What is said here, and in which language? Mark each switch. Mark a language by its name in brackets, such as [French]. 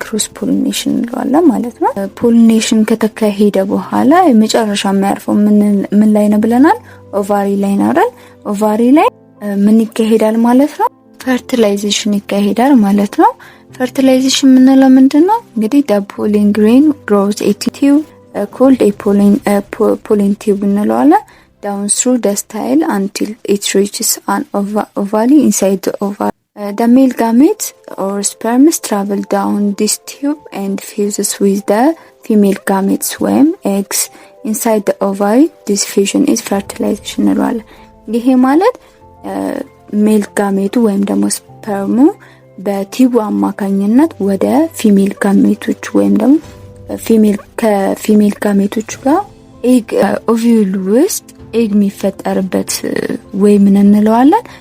[Amharic] ክሮስ ፖሊኔሽን እንለዋለን ማለት ነው። ፖሊኔሽን ከተካሄደ በኋላ የመጨረሻ የሚያርፈው ምን ላይ ነው ብለናል? ኦቫሪ ላይ ነው አይደል? ኦቫሪ ላይ ምን ይካሄዳል ማለት ነው? ፈርቲላይዜሽን ይካሄዳል ማለት ነው። ፈርቲላይዜሽን የምንለው ምንድነው? እንግዲህ [English] the pollen grain grows a tube called a pollen tube [Amharic] እንለዋለን። [English] down through the style until it reaches an ovary inside the ovary. The male gamete or sperms travel down this tube and fuses with the female gametes ወይም eggs inside the ovary. This fusion is fertilization [Amharic] እንለዋለን። ይሄ ማለት ሜል ጋሜቱ ወይም ደግሞ ስፐርሙ በቲቡ አማካኝነት ወደ ፊሜል ጋሜቶች ወይም ደግሞ ከፊሜል ጋሜቶች ጋር ኤግ ኦቪዩል ውስጥ ኤግ የሚፈጠርበት ወይ ምን እንለዋለን?